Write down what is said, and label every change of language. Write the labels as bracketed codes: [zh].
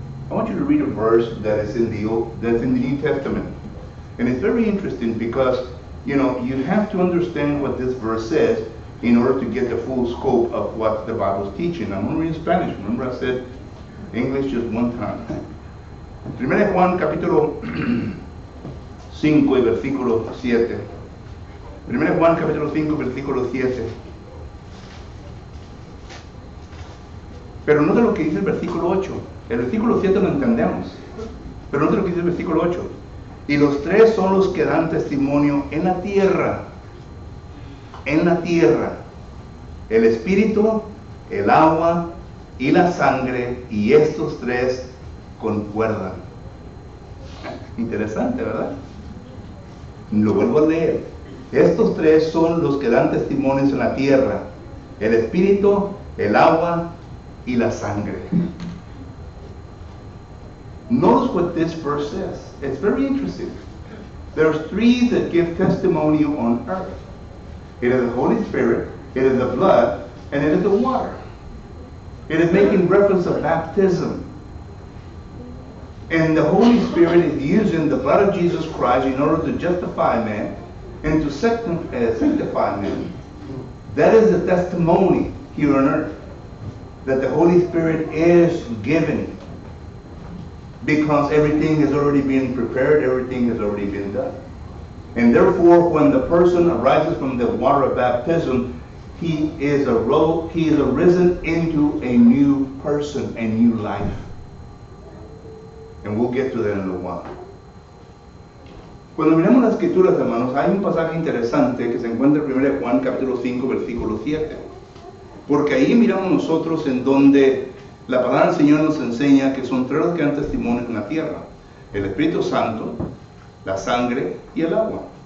[en] I want you to read a verse that is in the New Testament. And it's very interesting because, you have to understand what this verse says in order to get the full scope of what the Bible is teaching. I'm going to read in Spanish. Remember I said English just one time. [es] 1 Juan capítulo 5 y versículo 7. 1 Juan capítulo 5 versículo 7. Pero no de lo que dice el versículo 8. El versículo 7 lo entendemos. Pero no de lo que dice el versículo 8. Y los tres son los que dan testimonio en la tierra. En la tierra. El espíritu, el agua y la sangre. Y estos tres concuerdan. Interesante, ¿verdad? Lo vuelvo a leer. Estos tres son los que dan testimonios en la tierra. El espíritu, el agua y la sangre. [en] Notice what this verse says. It's very interesting. There's three that give testimony on earth. It is the Holy Spirit, it is the blood, and it is the water. It is making reference to baptism. And the Holy Spirit is using the blood of Jesus Christ in order to justify man and to sanctify man. That is the testimony here on earth, that the Holy Spirit is given, because everything has already been prepared, everything has already been done. And therefore, when the person arises from the water of baptism, he is arisen into a new person, a new life. And we'll get to that in a while. [es] Cuando miramos las escrituras, hermanos, hay un pasaje interesante que se encuentra en 1 Juan capítulo 5, versículo 7. Porque ahí miramos nosotros en donde la palabra del Señor nos enseña que son tres los que dan testimonio en la tierra: el Espíritu Santo, la sangre y el agua.